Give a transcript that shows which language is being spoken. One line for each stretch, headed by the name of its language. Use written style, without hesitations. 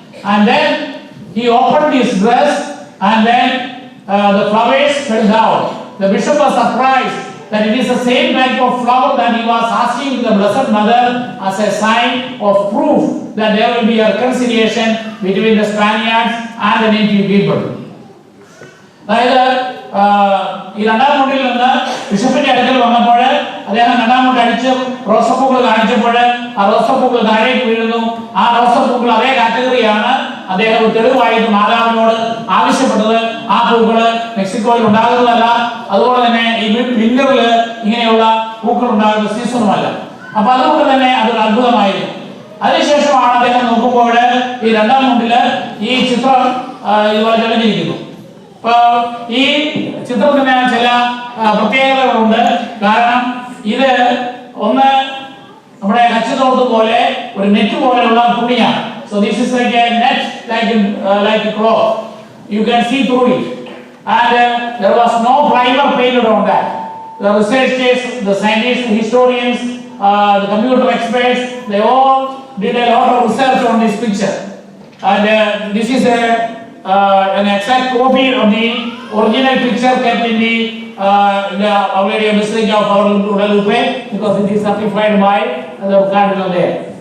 English: And then he opened his dress, and then the flowers fell down. The bishop was surprised that it is the same type of flower that he was asking the Blessed Mother as a sign of proof that there will be a reconciliation between the Spaniards and the native people.
Malayalam: അതായത് ഈ 2-ാം മുണ്ടിൽ നിന്ന് ബിഷപ്പിന്റെ അടുക്കൽ വന്നപ്പോൾ അദ്ദേഹം 2-ാം മുണ്ട് അടിച്ച് റോസപ്പൂക്കൾ കാണിച്ചപ്പോൾ ആ റോസപ്പൂക്കൾ താഴേക്ക് വീഴുന്നു. ആ റോസപ്പൂക്കൾ അതേ കാറ്റഗറിയാണ്. അദ്ദേഹം തെളിവായിട്ട് മാതാവിനോട് ആവശ്യപ്പെട്ടത് ആ പൂക്കള് മെക്സിക്കോയിൽ ഉണ്ടാകുന്നതല്ല, അതുപോലെ തന്നെ ഈ വിന്ററില് ഇങ്ങനെയുള്ള പൂക്കൾ ഉണ്ടാകുന്ന സീസണുമല്ല. അപ്പൊ അതുകൊണ്ട് തന്നെ അതൊരു അത്ഭുതമായിരുന്നു. അതിനുശേഷമാണ് അദ്ദേഹം നോക്കുമ്പോൾ ഈ 2-ാം മുണ്ടില് ഈ ചിത്രം ഇതുപോലെ തെളിഞ്ഞിരിക്കുന്നു. അപ്പൊ ഈ ചിത്രത്തിന് ചില പ്രത്യേകതകളുണ്ട്. കാരണം ഇത് ഒന്ന് നമ്മുടെ കച്ചത്തോട് പോലെ ഒരു നെറ്റ് പോലെയുള്ള തുണിയാണ്.
English: So this is like a net, like a cloth. You can see through it, and there was no primer painted on that. The researchers, the scientists, the historians, the computer experts, they all did a lot of research on this picture, and this is an exact copy of the original picture kept in the Our Lady of Basilica of our Guadalupe, because it is certified by the cardinal there.